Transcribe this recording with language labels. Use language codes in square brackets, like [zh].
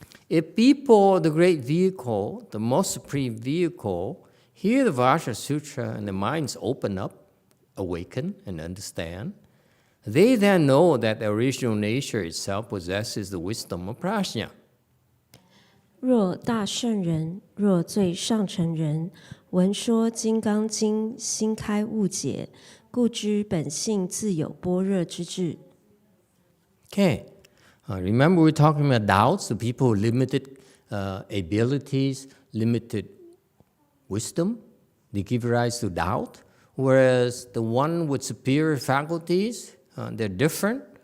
[en] If people, the great vehicle, the most supreme vehicle, hear the Patriarch Sutra and their minds open up, awaken and understand, they then know that the original nature itself possesses the wisdom of prajna. [zh] 若大圣人，若最上乘人，闻说《金刚经》，心开悟解，故知本性自有般若之智。 [en] Okay, remember we're talking about doubts, the people with limited abilities, limited wisdom, they give rise to doubt, whereas the one with superior faculties, they're different.